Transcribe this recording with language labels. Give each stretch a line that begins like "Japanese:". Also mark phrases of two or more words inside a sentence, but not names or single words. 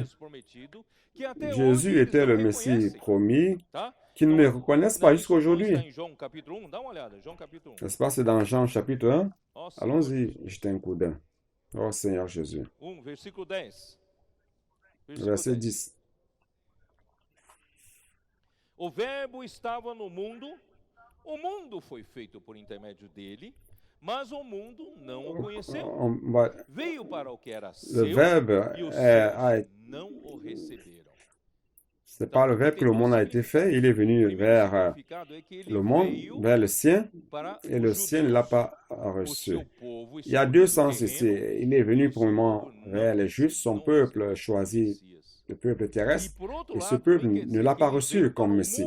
French: Jésus était le Messie promis, qu'ils ne reconnaissent pas jusqu'à aujourd'hui. N'est-ce pas, c'est dans Jean chapitre 1? Allons-y, jetez un coup d'œil. Oh Seigneur Jésus. Verset 10.
Portuguese: O verbo estava no mundo, o mundo foi feito por intermédio dele, mas o mundo não o conheceu. Veio para o que era seu,
French: le verbe
Portuguese: e os seus não o receberam.
French: C'est par le verbe que le monde a été fait. Il est venu vers le monde, vers le sien, et le sien ne l'a pas reçu. Il y a deux sens ici. Il est venu premièrement vers les Juifs, son peuple choisi, le peuple terrestre, et ce peuple ne l'a pas reçu comme Messie.